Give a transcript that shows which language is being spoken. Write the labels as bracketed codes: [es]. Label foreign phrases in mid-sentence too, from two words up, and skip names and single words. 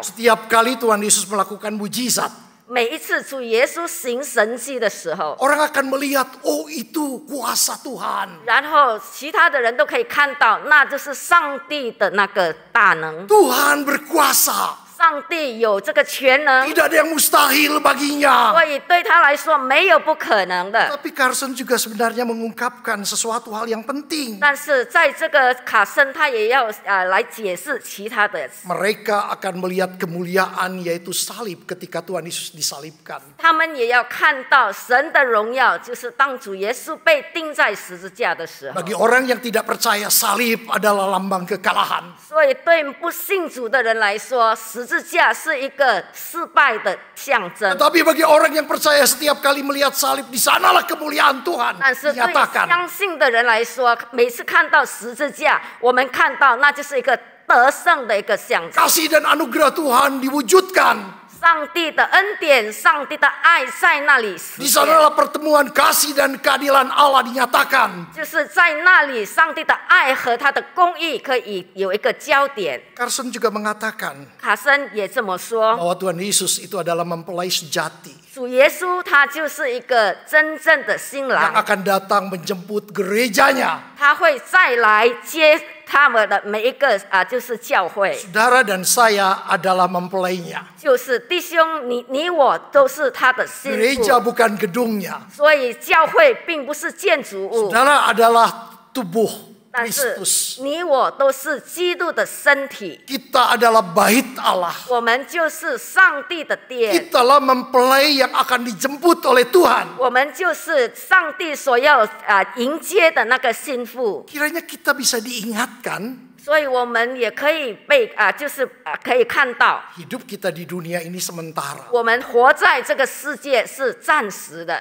[id] Setiap kali Tuhan Yesus melakukan mujizat, [zh] 每一次主耶稣行神迹的时候， [id] orang akan melihat, oh itu kuasa Tuhan. [zh] 然后其他的人都可以看到，那就是上帝的那个大能。 [id] Tuhan berkuasa. [zh] 上帝有这个全能， [id] Tidak ada yang mustahil baginya. [zh] 所以对他来说没有不可能的。 [id] Tapi Carson juga sebenarnya mengungkapkan sesuatu hal yang penting. [zh] 但是在这个卡森，他也要来解释其他的。 [id] Mereka akan melihat kemuliaan, yaitu salib, ketika Tuhan Yesus disalibkan. [zh] 他们也要看到神的荣耀，就是当主耶稣被钉在十字架的时候。 [id] Bagi orang yang tidak percaya, salib adalah lambang kekalahan. [zh] 所以对不信主的人来说，十字架是一个失败的象征。 [id] Tetapi bagi orang yang percaya, setiap kali melihat salib, di sanalah kemuliaan Tuhan [zh] 但是对 [id] dinyatakan. [zh] 相信的人来说，每次看到十字架，我们看到那就是一个得胜的一个象征。 [id] Kasih dan anugerah Tuhan diwujudkan. [zh] 上帝的恩典、上帝的爱在那里实 [id] Di [zh] 现， [id] sanalah pertemuan kasih dan keadilan Allah dinyatakan. [zh] 就是在那里，上帝的爱和他的公义可以有一个焦点。 [id] Carson juga mengatakan [zh] 卡森也这么说， [id] bahwa Tuhan Yesus itu adalah mempelai sejati [zh] 主耶稣他就是一个真正的新 [id] yang [zh] 郎， [id] akan datang menjemput gerejanya. [zh] 他会再来接他们的每一个就是教会， [id] Saudara dan saya adalah mempelainya. [zh] 就是弟兄，你我都是他的新 [id] Gereja [zh] 妇， [id] bukan gedungnya. [zh] 所以教会并不是建筑物， [id] Saudara adalah tubuh [zh] 但是 [id] Kristus. [zh] 你我都是基督的身体， [id] Kita adalah bait Allah. [zh] 我们就是上帝的殿， [id] Kitalah mempelai yang akan dijemput oleh Tuhan. [zh] 我们就是上帝所要迎接的那个心腹， [id] Kiranya kita bisa diingatkan [zh] 所以我们也可以被可以看到， [id] hidup kita di dunia ini sementara. [zh] 我们活在这个世界是暂时的，